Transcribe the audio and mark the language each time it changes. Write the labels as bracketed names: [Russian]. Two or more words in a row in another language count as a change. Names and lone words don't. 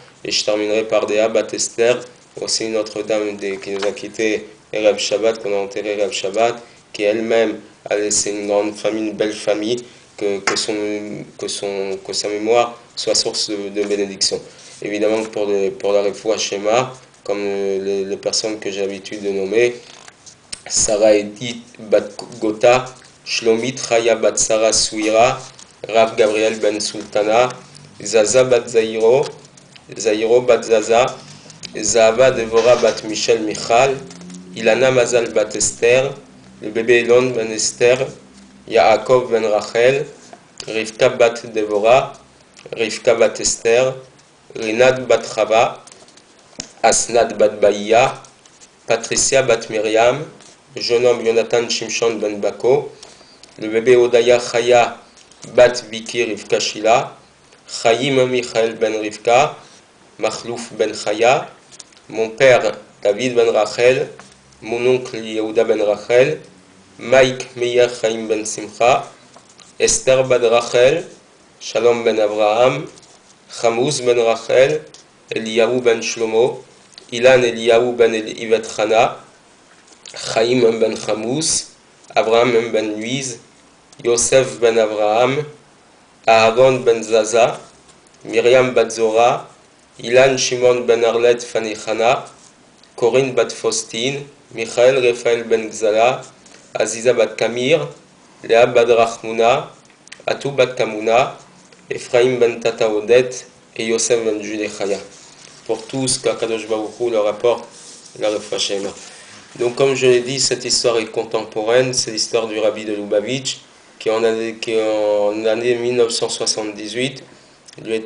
[French] Et je terminerai par Dea Bat Esther, aussi une autre dame qui nous a quittés [Hebrew] ערב שבת, [French] qu'on a enterré [Hebrew] ערב שבת, [French] qui elle-même a laissé une grande famille, une belle famille, que sa mémoire soit source de bénédiction. Évidemment, pour la [Hebrew] רפואה שמע, [French] comme les personnes que j'ai l'habitude de nommer, Sarah Edith Bat Gota, Shlomit Chaya Bat Sarah Souira, Rav Gabriel Ben Sultana, Zaza Bat Zairo, Zairo Bat Zaza, Zahava Devora Bat Michel Michal, Ilana Mazal Bat Esther, le bébé Elon Ben Esther, Yaakov Ben Rachel, Rivka Bat Devora, Rivka Bat Esther, Rinad Bat Chava, Asnad Bat Baïa, Patricia Bat Myriam, le jeune homme Jonathan Shimshon Ben Bako, le bébé Odaya Chaya Bat Viki Rivka Shila, Chaim Michael Ben Rivka, Machlouf Ben Chaya, mon père David Ben Rachel, mon oncle Yehuda Ben Rachel, Mike Meir Chaim Ben Simcha, Esther Ben Rachel, Shalom Ben Abraham, Chamuz Ben Rachel, Eliyahu Ben Shlomo, Ilan Eliyahu Ben Ivet Chana, Chaim Ben Chamuz, Abraham Ben Luiz, Yosef Ben Abraham, Aaron Ben Zaza, Myriam Bat Zora, Ilan Shimon Ben Arlet Fani Chana, Corinne Bat Faustine, Michael Raphaël Ben Gzala, Aziza bat Kamir, Léa bat Rachmuna, Atou bat Kamuna, Ephraim ben Tata Odet et Yosef ben Judechaya. Pour tous, qu' [Hebrew] הקדוש ברוך הוא [French] leur apporte la [Hebrew] רפואה שלמה. [French] Donc, comme je l'ai dit, cette histoire est contemporaine, c'est l'histoire du rabbi de Lubavitch, qui en année 1978, lui est